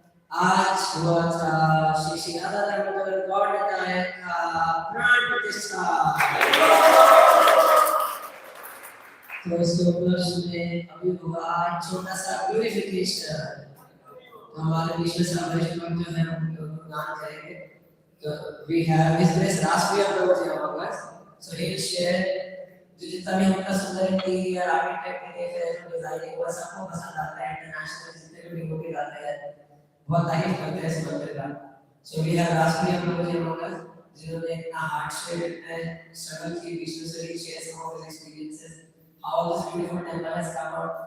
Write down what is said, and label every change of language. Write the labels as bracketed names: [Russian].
[Hindi] आज हुआ था श्री श्री राधा दामोदर गौड़ निताय का प्राण प्रतिष्ठा। तो इसके उपलक्ष्य में अभी हुआ छोटा सा प्यूरिफिकेशन। तो हमारे बीच में सामने जो है उनको दान करेंगे। [English] तो we have His Grace Rashtriya Prabhuji among us. So he will share [Hindi] जो जितना भी हमारा सुंदर इंटीरियर आर्किटेक्ट ने फिर डिजाइनिंग वो सबको पसंद आता है। इंटरनेशनल जितने भी लोग आते हैं बहुत तारीफ करते हैं इस मंदिर का। [English] So we have Rashtriya Prabhuji among us [Hindi] जिन्होंने इतना हार्डशिप में स्ट्रगल की बीच में से [English] share some of his experiences. How this beautiful temple has come out.